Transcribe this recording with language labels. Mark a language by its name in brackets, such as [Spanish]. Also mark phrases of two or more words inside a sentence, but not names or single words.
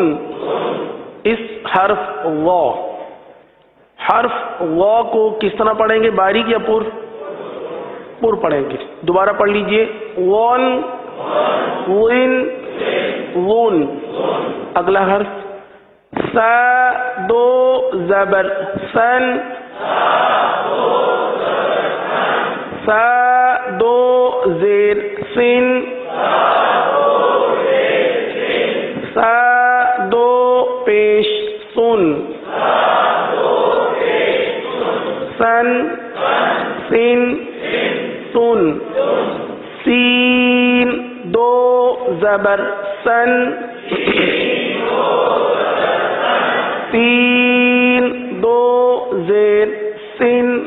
[Urdu] اس حرف وا، حرف وا کو کس طرح پڑھیں گے؟ باریک یا پر؟ پر پڑھیں گے. دوبارہ پڑھ لیجئے. ون، ون، ون. اگلا حرف. س دو زبر سن، س دو زیر سن، س دو پیش سن، سن، سن، سن. سین دو زبر سن، سین دو زیر سن.